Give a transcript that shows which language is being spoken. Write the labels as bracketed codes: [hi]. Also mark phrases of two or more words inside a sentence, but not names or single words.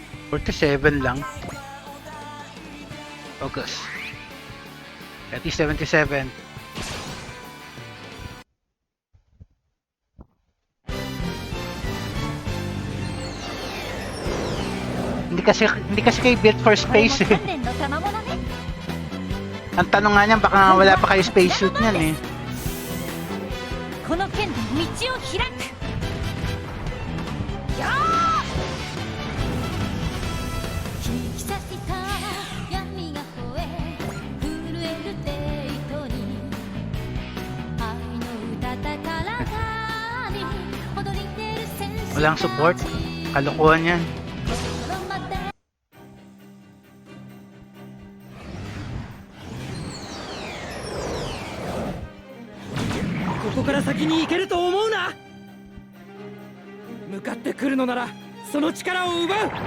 [tl] 47 lang. Focus. [en] At least [tl] 77. Hindi kasi kayo [en] built for [ja] これも [tl] space [ja] 鍛 [tl] eh. [ja] 錬の賜物ね [tl] Ang tanong nga niyan, baka wala pa kayo spacesuit niyan eh. [ja] この剣で道を開くやー引き裂いた闇が吠え震えるデートに愛の歌高らかに踊り出る戦士 [tl] Walang support. Kalokohan yan. [ja] ここから先に行けると思うな。向かってくるのならその力を奪う。